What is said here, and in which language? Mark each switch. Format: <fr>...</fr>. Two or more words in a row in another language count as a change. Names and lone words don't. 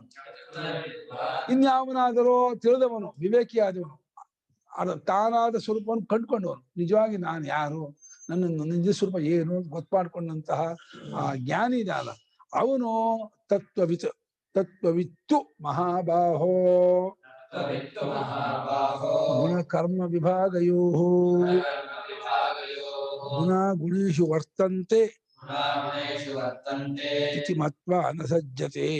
<kn>ಇನ್ಯಾವನಾದರೂ ತಿಳಿದವನು, ವಿವೇಕಿಯಾದವನು, ತಾನಾದ ಸ್ವರೂಪವನ್ನು ಕಂಡುಕೊಂಡವನು, ನಿಜವಾಗಿ ನಾನು ಯಾರು, ನನ್ನ ನಿಜ ಸ್ವರೂಪ ಏನು ಗೊತ್ತಾಡ್ಕೊಂಡಂತಹ ಆ ಜ್ಞಾನಿ ಇದಲ್ಲ, ಅವನು</kn> <sa>ತತ್ವವಿತ್ತು ಮಹಾಬಾಹೋ ಗುಣ ಕರ್ಮ ವಿಭಾಗಯೋ ಗುಣ ಗುಣೇಶು ವರ್ತಂತೆ ಇತಿ ಮತ್ವಾ ನ ಸಜ್ಜತೆ.</sa>